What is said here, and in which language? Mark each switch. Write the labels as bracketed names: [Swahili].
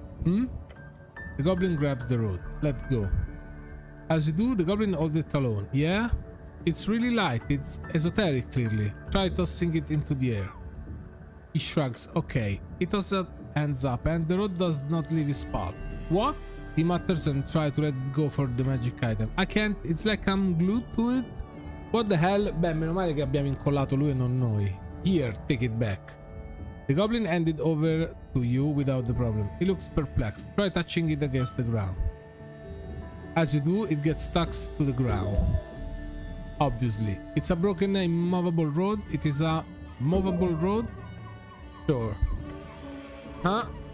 [English] The goblin grabs the road. Let go. As you do, the goblin holds it alone. Yeah? It's really light. It's esoteric, clearly. Try tossing it into the air. He shrugs. Okay. He tosses up, hands up, and the road does not leave his palm. What? He mutters and tries to let it go for the magic item. I can't. It's like I'm glued to it. What the hell? [Italian] Beh, meno male che abbiamo incollato lui e non noi. [English] Here, take it back. The goblin handed over to you without the problem. He looks perplexed. Try touching it against the ground. As you do, it gets stuck to the ground. Obviously. It's a broken immovable road. It is a movable road? Sure. Huh?